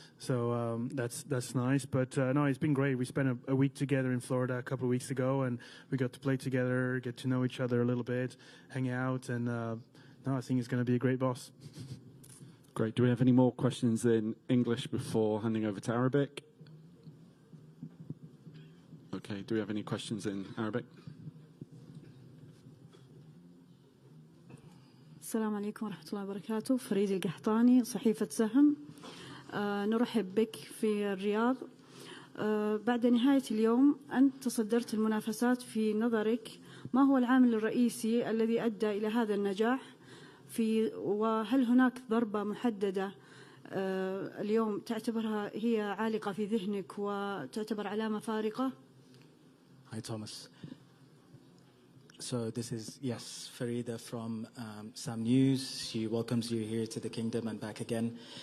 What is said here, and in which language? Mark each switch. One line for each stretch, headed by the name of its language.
English: So that's nice. But no, it's been great. We spent a week together in Florida a couple of weeks ago, and we got to play together, get to know each other a little bit, hang out, and no, I think he's going to be a great boss. Great. Do we have any more questions in English before handing over to Arabic? Okay. Do we have any questions in Arabic?
Arabic: السلام عليكم ورحمة الله وبركاته. فريد القحطاني صحيفة سهم. نرحب بك في الرياض. بعد نهاية اليوم أنت تصدرت المنافسات. في نظرك ما هو العامل الرئيسي الذي أدى إلى هذا النجاح؟ وهل هناك ضربة محددة اليوم تعتبرها هي عالقة في ذهنك وتعتبر علامة فارقة؟
English: Hi, Thomas. So this is, yes, Farida from Sam News. She welcomes you here to the kingdom and back again.